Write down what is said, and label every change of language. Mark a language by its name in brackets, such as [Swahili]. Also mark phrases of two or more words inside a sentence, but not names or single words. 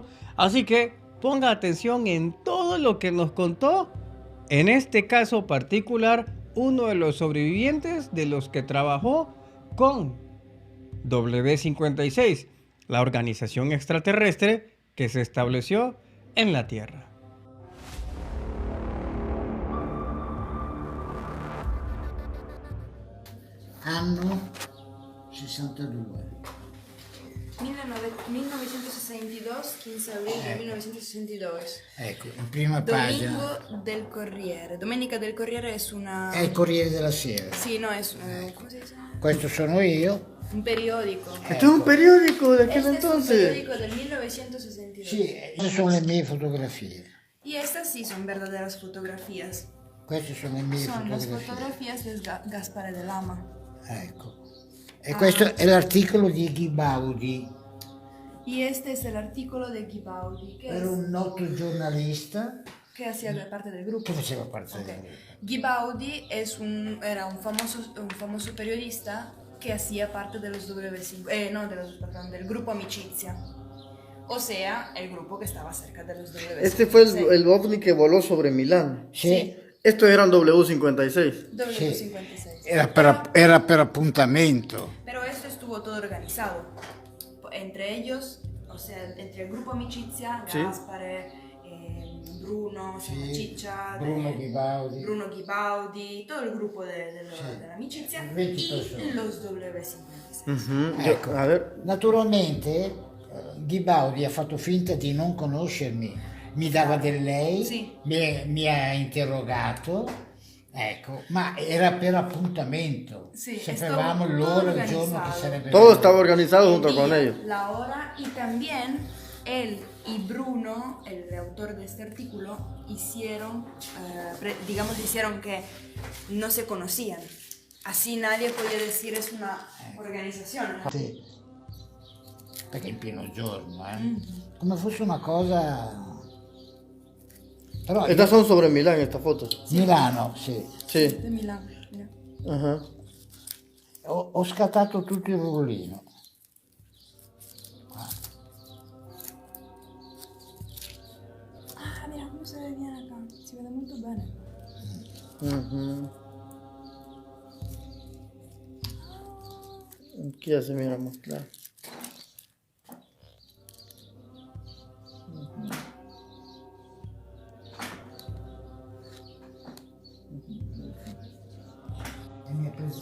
[Spanish] Así que ponga atención en todo lo que nos contó, en este caso particular, uno de los sobrevivientes de los que trabajó con W56, la organización extraterrestre que se estableció en la Tierra. [Italian] Anno 62. 1962, 15 aprile 1962. Ecco, in prima pagina. [Spanish] Domingo del Corriere. [Italian] Domenica del Corriere è una... È il Corriere della Sera. Sì, [Spanish] no, es ¿cómo se dice? [Italian] Questo sono io. Un periodico. [Spanish] Esto es un periódico de aquel Este entonces. es un periódico del 1962. [Italian] Sì, queste sono le mie fotografie. [Spanish] Y estas sí son verdaderas fotografías. [Italian] Queste sono le mie [Spanish] Son las [Italian] fotografie. [Spanish] fotografías de Gaspare de Lama. [Italian] Ecco. E questo è l'articolo di Ghibaudi. [Spanish] Y este es el artículo de Ghibaudi, [Italian] Era un noto giornalista [Spanish] que hacía parte del grupo. [Italian] che faceva parte del Ok. gruppo. [Spanish] Ghibaudi era un famoso periodista que hacía parte de los W5, del grupo Amicizia, o sea, el grupo que estaba cerca de los W5. Este fue el ovni que voló sobre Milán. [Italian] Sì, [Spanish] Estos eran W56. W56. [Italian] era per appuntamento. [Spanish] Pero esto estuvo todo organizado. Entre ellos, o sea, entre el grupo Amicizia, Sí. Gaspare, Bruno, [Italian] Sì, Ciccia, [Spanish] Bruno Ghibaudi. Bruno Ghibaudi, todo el grupo de la Amicizia 20 y personas. los W56. [Italian] Ecco. [Spanish] A ver. [Italian] Naturalmente Ghibaudi ha fatto finta di non conoscermi, mi dava del lei, Sì. mi ha interrogato, ecco, ma era per appuntamento, Sì, sapevamo [Spanish] estaba [Italian] l'ora, [Spanish] todo [Italian] il giorno che [Spanish] organizado. [Italian] sarebbe [Spanish] Todo [Italian] venuto. [Spanish] estaba organizado El junto con día, ellos. la hora y también él y Bruno, el autor de este artículo, hicieron que no se conocían. Así nadie podía decir es una organización. [Italian] Sì. perché in pieno giorno, come fosse una cosa... Però [Spanish] Estas son sobre Milán, estas fotos. [Italian] Milano, sì. [Spanish] Sí. De Milán, mira. Ajá. [Italian] Ho scattato tutto il rullino. [Spanish] Ah, mira cómo se ve bien acá. Se ve [Italian] molto bene. [Spanish] Ujú. Aquí ya se mira más claro. [Italian] E mi ha preso...